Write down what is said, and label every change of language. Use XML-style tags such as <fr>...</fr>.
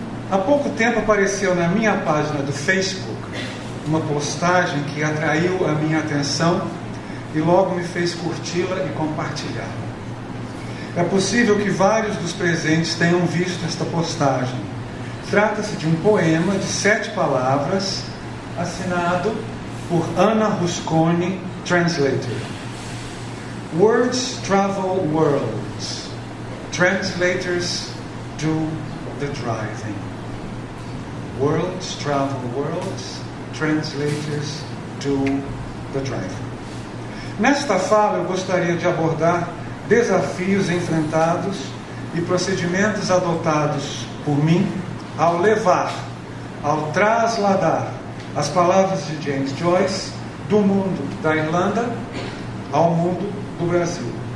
<pt>Há pouco tempo apareceu na minha página do Facebook uma postagem que atraiu a minha atenção e logo me fez curti-la e compartilhar. É possível que vários dos presentes tenham visto esta postagem. Trata-se de um poema de 7 palavras, assinado por Ana Rusconi, translator.</pt> <en>Words travel worlds. Translators do the driving. Worlds travel worlds. Translators do the driving.</en> <pt>Nesta fala eu gostaria de abordar desafios enfrentados e procedimentos adotados por mim ao levar, ao trasladar as palavras de James Joyce do mundo da Irlanda ao mundo do Brasil.</pt>